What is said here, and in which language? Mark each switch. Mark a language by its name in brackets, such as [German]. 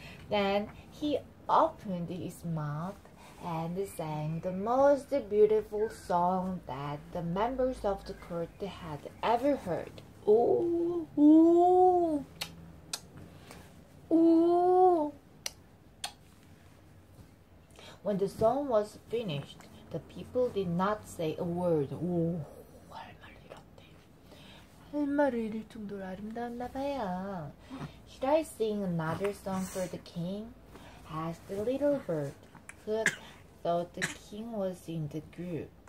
[English] Then he opened his mouth and sang the most beautiful song that the members of the court had ever heard. Ooh, ooh, ooh. When the song was finished, the people did not say a word. [Korean] 오, 할 말을 잃었대. 할 말을 잃을 정도로 아름다웠나 봐요. [English] Should I sing another song for the king? Asked the little bird, who thought the king was in the group.